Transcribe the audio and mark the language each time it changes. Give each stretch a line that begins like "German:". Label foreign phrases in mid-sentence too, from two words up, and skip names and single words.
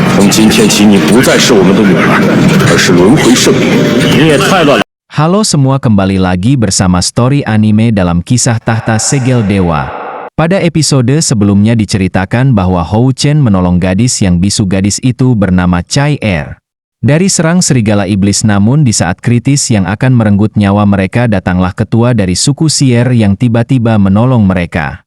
Chinese: 今天起，你不再是我们的女儿，而是轮回圣女。你也太乱了。
Indonesian: Halo semua, kembali lagi bersama
English: story anime
Indonesian: dalam kisah tahta segel dewa. Pada episode sebelumnya diceritakan bahwa Hou Chen menolong gadis yang bisu. Gadis itu bernama Chai Er. Dari serang serigala iblis, namun di saat kritis yang akan merenggut nyawa mereka, datanglah ketua dari suku Sier yang tiba-tiba menolong mereka.